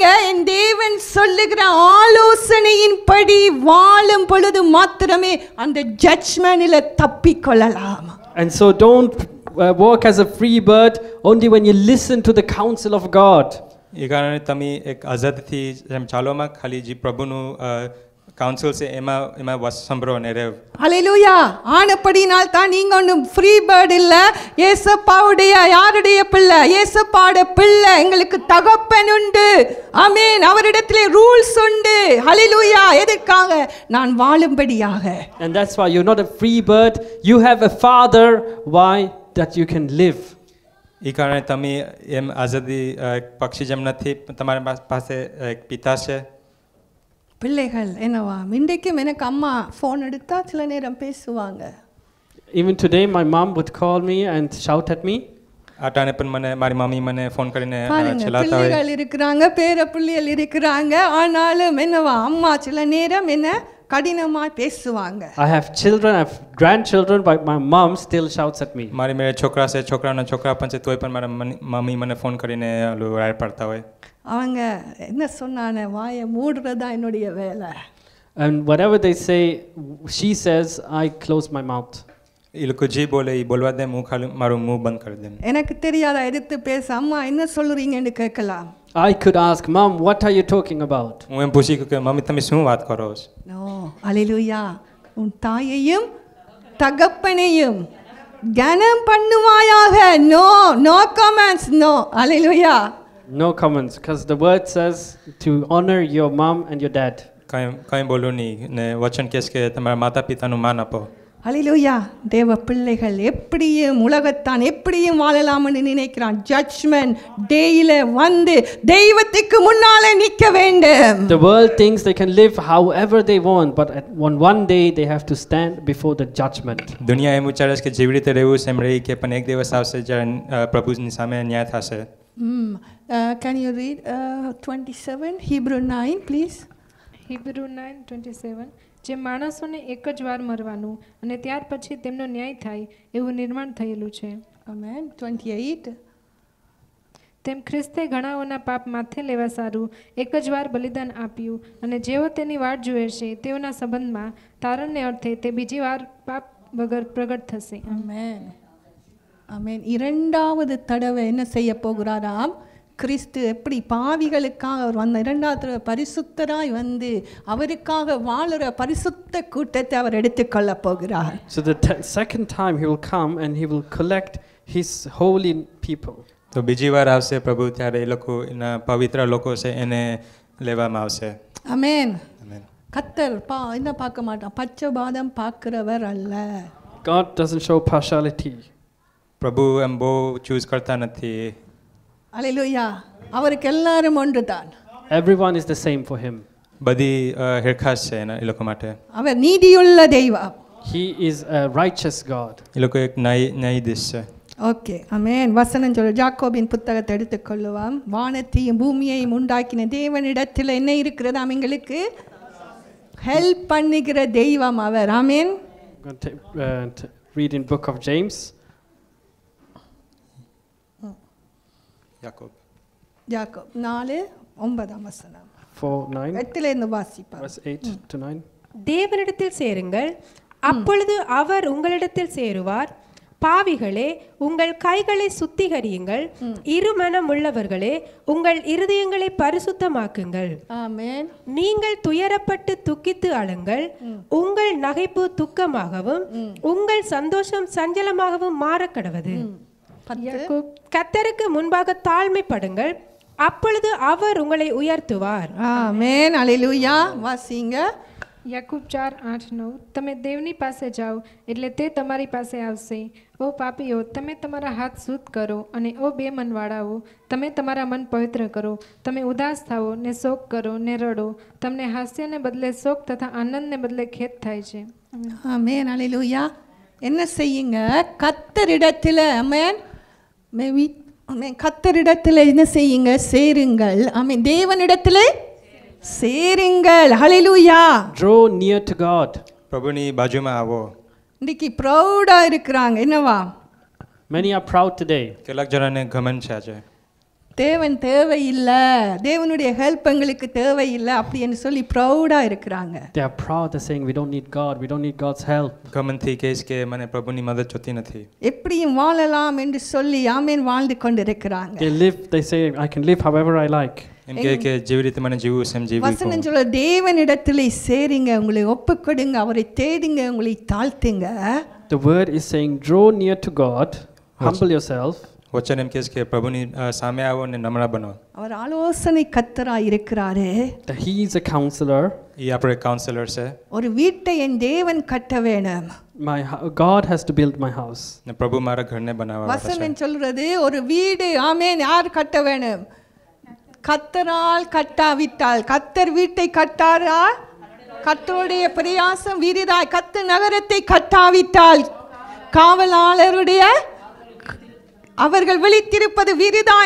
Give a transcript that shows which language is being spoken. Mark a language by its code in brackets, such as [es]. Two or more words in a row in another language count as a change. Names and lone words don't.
[ta] என் தேவன் சொல்லுகிற ஆலோசனையின்படி வாழும் பொழுது மாத்திரமே அந்த ஜட்ஜ்மென்ட்ல தப்பிக்கொள்ளலாம். [en] And so don't walk as a free bird only when you listen to the counsel of God. [gu] એ કારણે તમે એક આઝાદથી જેમ ચાલોમાં ખાલી જે પ્રભુનું કાઉન્સિલ છે એમાં સંભળો અને રહેવ. [ta] ஹல்லேலூயா. ஆனபடினால் தான் நீங்க ஒன்றும் [en] free bird [ta] இல்ல. இயேசுப்பாவுடைய யாருடைய பிள்ளை? இயேசுப்பாவுடைய பிள்ளை. எங்களுக்கு தகப்பன் உண்டு. ஆமென். அவரிடத்திலே ரூல்ஸ் உண்டு. ஹல்லேலூயா. எதற்காக? நான் வாழும்படியாக. [en] And that's why you're not a free bird. You have a father. Why? That you can live. [gu] એ કારણે તમે એમ આઝાદી પક્ષી જેમ નથી, તમારી પાસે એક પિતા છે. [ta] பிள்ளைகள் என்னவா இன்றைக்கும் எனக்கு அம்மா ஃபோன் எடுத்தா சில நேரம் பேசுவாங்க. [en] Even today, my mom would call me and shout at me. [gu] આટાણે પણ મને મારી મમ્મી મને ફોન કરીને [ta] பாருங்க, [gu] ચલાવતા હોય. [ta] பிள்ளைகள் இருக்கிறாங்க, பேர பிள்ளைகள் இருக்கிறாங்க. ஆனாலும் என்னவா அம்மா சில நேரம் என்ன கடினமாய் பேசுவாங்க. [en] I have children, I have grandchildren, but my mom still shouts at me. [gu] મારી મેરે છોકરા છે, છોકરાના છોકરા પણ છે, તોય પણ મારા મમ્મી મને ફોન કરીને રાડ પાડતા હોય. [ta] அவங்க என்ன சொன்னானே வாயை மூடுறதா என்னுடைய வேலை. [en] And whatever they say, she says, I close my mouth. [gu] એ લોકો જે બોલે એ બોલવા દે, હું ખાલી મારું મુંહ બંધ કરી દે. [ta] எனக்கு தெரியாத எதிர்த்து பேச அம்மா என்ன சொல்றீங்கன்னு கேட்கலாம். [en] I could ask, Mom, what are you talking about? [gu] હું એમ પૂછી કે મમ્મી તમે શું વાત કરો છો? [ta] நோ ஹல்லேலூயா. உன் தாயையும் தகப்பனையும் கனம் பண்ணுவாயாக. [en] no no comments. [ta] நோ ஹல்லேலூயா. [en] No comments, because the word says to honor your mom and your dad. [gu] કંઈ બોલું નહીં ને વચન કહેશ કે તમારા માતા પિતાનું માન આપો. [ta] ஹல்லேலூயா. தேவ பிள்ளைகள் எப்படியும் உலகத்தான் எப்படியும் வாழலாம்னு நினைக்கிறான். [en] judgment dayil [ta] வந்து தெய்வத்துக்கு முன்னாலே நிற்க வேண்டும். [en] The world thinks they can live however they want, but on one day they have to stand before the judgment. [gu] દુનિયા એમ વિચારે છે કે જેવી રીતે રહેવું છે એમ રહી, કે પણ એક દિવસ આવશે જ્યારે પ્રભુની સામે ન્યાય થશે. [en] Can you read 27 Hebrew 9 please? [gu] Hebrew 9:27 જે માણસોને એક જ વાર મરવાનું અને ત્યાર પછી તેમનો ન્યાય થાય એવું નિર્માણ થયેલું છે. [en] Amen. 28 [gu] તેમ ખ્રિસ્તે ઘણાઓના પાપ માથે લેવા સારું એક જ વાર બલિદાન આપ્યું અને જેઓ તેની વાટ જુએ છે તેઓના સંબંધમાં તારણને અર્થે તે બીજી વાર પાપ વગર પ્રગટ થશે. [en] Amen. Amen. [ta] இரண்டாவது தடவை என்ன செய்ய போகிறாராம்? கிறிஸ்து எப்படி பாவிகளுக்காக அவர் வந்த இரண்டாவது தடவை பரிசுத்தராய் வந்து அவருக்காக வாழுற பரிசுத்த கூட்டத்தை அவர் எடுத்துக்கொள்ள போகிறார். [en] So the second time he will come and he will collect his holy people. [gu] તો બીજી વાર આવશે પ્રભુ, ત્યારે એ લોકો એના પવિત્ર લોકો છે એને લેવામાં આવશે. [en] Amen. Amen. [ta] கர்த்தர் என்ன பார்க்க மாட்டான், பச்சபாதம் பார்க்கிறவர் அல்ல. [en] God doesn't show partiality. [gu] પ્રભુ એમ બહુ ચૂઝ કરતા નથી. [ta] அல்லேலூயா. அவருக்கு எல்லாரும் ஒன்றுதான். [en] Everyone is the same for him. [gu] બધી હેરખાસ છે એના એ લોકો માટે. [ta] அவர் நீதியுள்ள தெய்வம். [en] He is a righteous God. [gu] એ લોકો એક ન્યાયાધીશ છે. [ta] ஓகே. ஆமென். வசனம் சொல்ல ஜாக்கோபின் புத்தகத்தை எடுத்துக்கொள்ளுவாம். வானத்தையும் பூமியையும் உண்டாக்கின தேவனிடத்தில் என்ன இருக்கிறது? எங்களுக்கு ஹெல்ப் பண்ணுகிற தெய்வம் அவர். ஆமென். [en] I'm going to read in book of James. [gu] યાકોબ [ta] ஜாக்கோப் 4:9 வசனம். 4:9. 8 வாசிப்பார். [en] Verse 8 to 9. [ta] தேவனிடத்தில் சேருங்கள், அப்பொழுது அவர் உங்களிடத்தில் சேருவார். பாவிகளே, உங்கள் கைகளை சுத்திகரியுங்கள். இருமனம் உள்ளவர்களே, உங்கள் இருதயங்களை பரிசுத்தமாக்குங்கள். ஆமென். நீங்கள் துயரப்பட்டு துக்கித்து அழுங்கள். உங்கள் நகைப்பு துக்கமாகவும் உங்கள் சந்தோஷம் சஞ்சலமாகவும் மாறக்கடவது. கர்த்தருக்கு முன்பாக தாழ்மைப்படுங்கள், அப்பொழுது அவர் உங்களை உயர்த்துவார். ஆமென். அல்லேலூயா. வாசிங்க. [gu] યાકૂબ 4:8-9 તમે દેવની પાસે જાઓ એટલે તે તમારી પાસે આવશે. ઓ પાપીઓ, તમે તમારા હાથ શુદ્ધ કરો, અને ઓ બેમનવાળાઓ, તમે તમારા મન પવિત્ર કરો. તમે ઉદાસ થાઓ ને શોક કરો ને રડો. તમને હાસ્યને બદલે શોક તથા આનંદને બદલે ખેદ થાય છે. [ta] ஆமென் அல்லேலூயா. என்ன செய்யுங்க, கர்த்தரிடத்தில் ஆமென் மேவி ஆமென் கர்த்தரிடத்தில் என்ன செய்யுங்க, சேருங்கள். ஆமென் தேவனிடத்தில் சேருங்கள். ஹalleluya. [en] Draw near to God. [gu] પ્રભુની બાજુમાં આવો. [ta] இன்னைக்கு ப்ரௌடா இருக்கிறாங்க என்னவா, [en] Many are proud today. [gu] કેટલાક જણાને ઘમંડ છે આજે. [ta] தேவன் தேவையில்லை, தேவனுடைய ஹெல்ப் எங்களுக்கு தேவையில்லை அப்படின்னு சொல்லி ப்ரௌடா இருக்கிறாங்க. [en] They are proud. They're saying, we don't need God. We don't need God's help. [gu] ઘમંડથી કહેશ કે મને પ્રભુની મદદ જોતી નથી. [ta] எப்படியும் வாழலாம் என்று சொல்லி ஆமென் வாழ்ந்து கொண்டிருக்கிறாங்க. [en] They say, I can live however I like. [gu] એમ કહે કે જેવી રીતે મને જીવવું છે એમ જીવવું. [ta] வசனம் சொல்ல தேவனிடத்திலே சேருங்க, உங்களை ஒப்புக்கொடுங்க, அவரை தேடுங்க, உங்களை தாழ்த்துங்க. [en] The word is saying, draw near to God, humble yourself. [gu] વચન એમ કહે છે કે પ્રભુની સામે આવો અને નમ્ર બનો. [ta] அவர் ஆலோசனை கர்த்தராய் இருக்கிறாரு. [en] That he is a counselor. [gu] એ આપણે કાઉન્સેલર છે. [ta] ஒரு வீட்டை என் தேவன் கட்ட வேணும். [en] God has to build my house. [gu] ને પ્રભુ મારા ઘરને બનાવવા વાળા છે. [ta] வசனம் சொல்றது ஒரு வீடு ஆமென் யார் கட்ட வேணும், கர்த்தரால் கட்டாவிட்டால். கர்த்தர் வீட்டை கட்டாரா, கர்த்தருடைய பிரயாசம் வீரிதாய். கர்த்தர் நகரத்தை கட்டாவிட்டால் காவலாளருடைய அவர்கள் விழித்திருப்பது விரிதாய்.